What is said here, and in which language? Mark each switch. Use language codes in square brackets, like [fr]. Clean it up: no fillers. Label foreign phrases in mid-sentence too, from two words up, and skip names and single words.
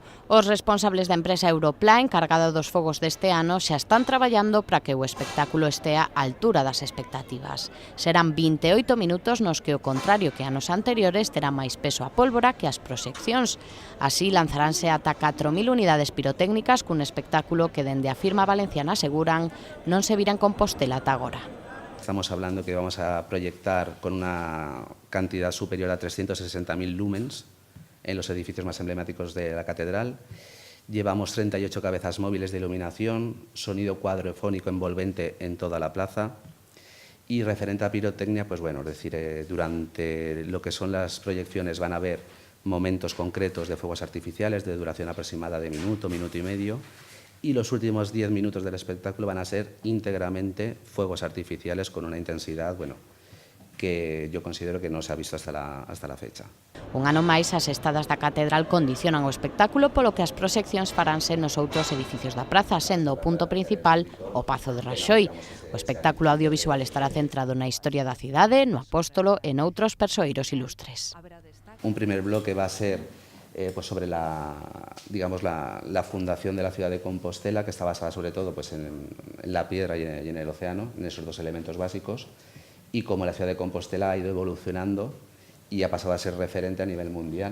[gl] Os responsables da empresa Europlá, encargada dos fogos deste ano, xa están traballando para que o espectáculo estea á altura das expectativas. Serán 28 minutos nos que, ao contrario que anos anteriores, terá máis peso a pólvora que as proxeccións. Así lanzaránse ata 4.000 unidades pirotécnicas cun espectáculo que, dende a firma valenciana, aseguran non se vira en Compostela ata agora. [es] Estamos hablando que vamos a proyectar con una cantidad superior a 360.000 lumens en los edificios más emblemáticos de la catedral. Llevamos 38 cabezas móviles de iluminación, sonido cuadrofónico envolvente en toda la plaza y referente a pirotecnia, pues bueno, es decir, durante lo que son las proyecciones van a haber momentos concretos de fuegos artificiales de duración aproximada de minuto, minuto y medio. Y los últimos 10 minutos del espectáculo van a ser íntegramente fuegos artificiales con una intensidad, bueno, que yo considero que no se ha visto hasta la fecha. [gl] Un ano máis, as estadas da catedral condicionan o espectáculo, polo que as proxeccións faránse nos outros edificios da praza, sendo o punto principal o Pazo de Raxoi. O espectáculo audiovisual estará centrado na historia da cidade, no Apóstolo e noutros persoeiros ilustres. [es] Un primer bloque va a ser pues sobre la fundación de la ciudad de Compostela, que está basada sobre todo pues en la piedra y en el océano, en esos 2 elementos básicos, y cómo la ciudad de Compostela ha ido evolucionando y ha pasado a ser referente a nivel mundial.